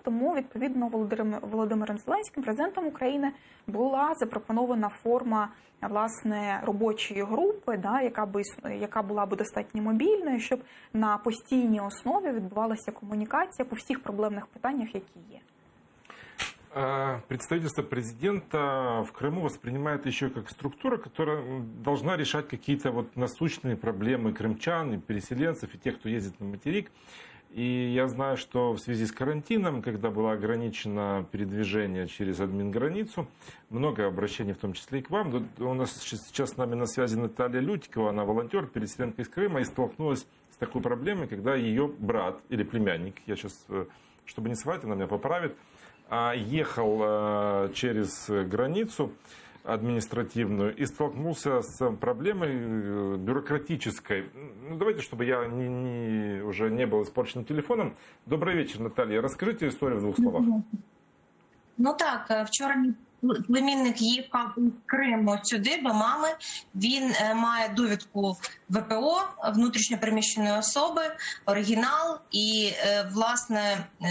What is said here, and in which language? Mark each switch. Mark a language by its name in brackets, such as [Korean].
[Ukrainian] Тому, відповідно, Володимиром Зеленським, президентом України, була запропонована форма, власне, робочої групи, да, яка була б достатньо мобільною, щоб на постійній основі відбувалася комунікація по всіх проблемних питаннях, які є. [Russian] Представительство президента в Крыму воспринимает еще как структура, которая должна решать какие-то вот насущные проблемы крымчан и переселенцев, и тех, кто ездит на материк. И я знаю, что в связи с карантином, когда было ограничено передвижение через админграницу, много обращений, в том числе и к вам. У нас сейчас с нами на связи Наталья Лютикова, она волонтер, переселенка из Крыма, и столкнулась с такой проблемой, когда ее брат или племянник, я сейчас, чтобы не соврать, она меня поправит, ехал через границу административную и столкнулся с проблемой бюрократической. Ну, давайте, чтобы я уже не был испорчен телефоном. Добрый вечер, Наталья. Расскажите историю в двух словах. [Ukrainian] Ну так, вчора племінник їхав з Криму сюди до мами. Він має довідку ВПО, внутрішньо переміщеної особи, оригінал і, власне,